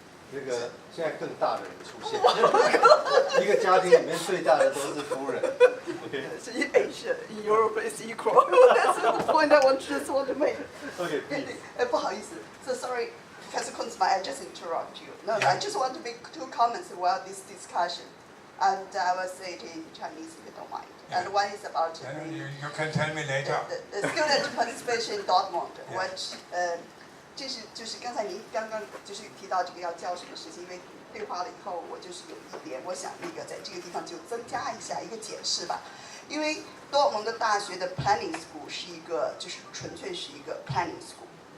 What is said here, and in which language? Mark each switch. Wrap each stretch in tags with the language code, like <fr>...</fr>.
<zh>那个现在更大的人出现，一个家庭里面最大的都是夫人。</zh> <en>Okay. So in Asia, in Europe is equal. That's the point I just want to make. Okay.</en> <zh>不好意思</zh> <en>So sorry, Professor Kunzmann, I just interrupt you. No, I just want to make 2 comments about this discussion. And I will say it in Chinese if you don't mind. And one is about you can tell me later. The student participation in Dortmund, which</en> <zh>就是刚才您刚刚就是提到这个要教什么事情，因为对话了以后，我就是有一点，我想在这个地方就增加一下一个解释吧。因为多蒙的大学的 planning school 是一个，就是纯粹是一个 planning school。</zh>